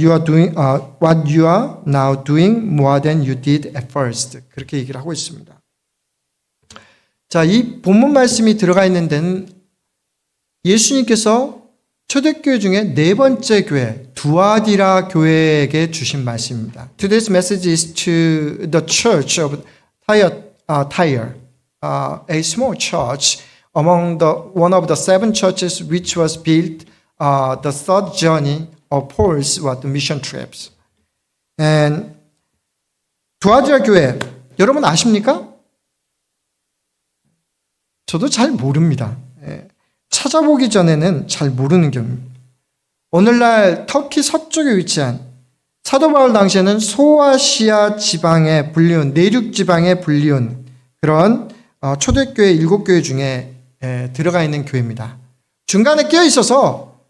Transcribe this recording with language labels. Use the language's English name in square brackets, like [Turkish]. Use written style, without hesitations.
[English] What you are now doing more than you did at first. [Korean] 그렇게 얘기를 하고 있습니다. 자, 이 본문 말씀이 들어가 있는 데는 예수님께서 초대교회 중에 네 번째 교회, 두아디라 교회에게 주신 말씀입니다. [English] Today's message is to the church of Tyre, a small church among one of the seven churches which was built the third journey of Paul's mission trips. [Korean] And 두아디라 교회 여러분 아십니까? 저도 잘 모릅니다. 찾아보기 전에는 잘 모르는 경우입니다. 오늘날 터키 서쪽에 위치한 사도 바울 당시에는 소아시아 지방에 불리운 내륙 지방에 불리운 그런 초대교회 7교회 중에 들어가 있는 교회입니다. 중간에 끼어 있어서